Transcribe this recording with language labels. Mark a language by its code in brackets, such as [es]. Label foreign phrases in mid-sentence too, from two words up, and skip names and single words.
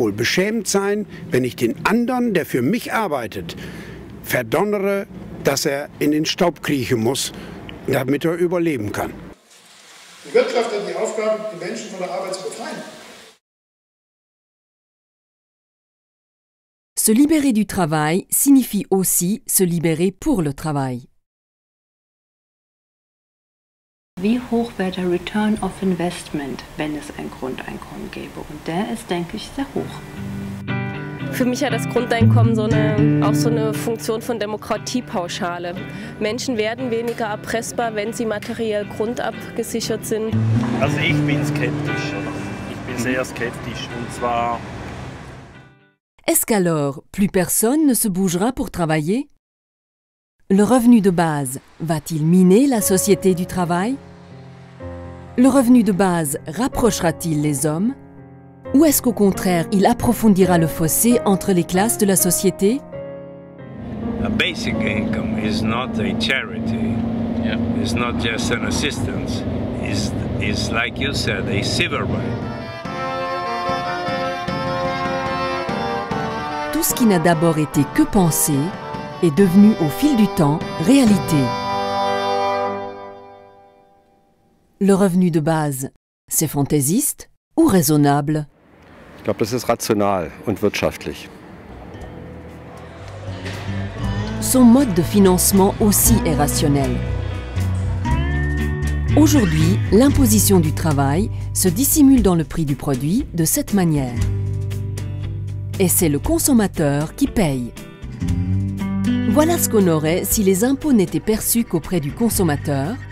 [de] wohl beschämend sein, wenn ich den anderen, der für mich arbeitet, verdonnere, dass er in den Staub kriechen muss, damit er überleben kann. Die Wirtschaft hat die Aufgabe, die Menschen von der Arbeit zu befreien. [fr] Se libérer du travail signifie aussi se libérer pour le travail. [de] Wie hoch wäre der [en] Return of Investment, [de] wenn es ein Grundeinkommen gäbe? Und der ist, denke ich, sehr hoch. Für mich hat das Grundeinkommen auch so eine Funktion von Demokratiepauschale. Menschen werden weniger erpressbar, wenn sie materiell grundabgesichert sind. Also ich bin skeptisch. Ich bin sehr skeptisch. Und zwar... [fr] Est-ce qu'alors, plus personne ne se bougera pour travailler? Le revenu de base va-t-il miner la société du travail? Le revenu de base rapprochera-t-il les hommes? Ou est-ce qu'au contraire, il approfondira le fossé entre les classes de la société? [en] A basic income is not a charity. Yeah. It's not just an assistance. It's like you said, a civil right. [fr] Tout ce qui n'a d'abord été que pensé est devenu au fil du temps réalité. Le revenu de base, c'est fantaisiste ou raisonnable? [de] Ich glaube, das ist rational und wirtschaftlich. [fr] son mode de financement aussi est rationnel. Aujourd'hui, l'imposition du travail se dissimule dans le prix du produit de cette manière. Et c'est le consommateur qui paye. Voilà ce qu'on aurait si les impôts n'étaient perçus qu'auprès du consommateur.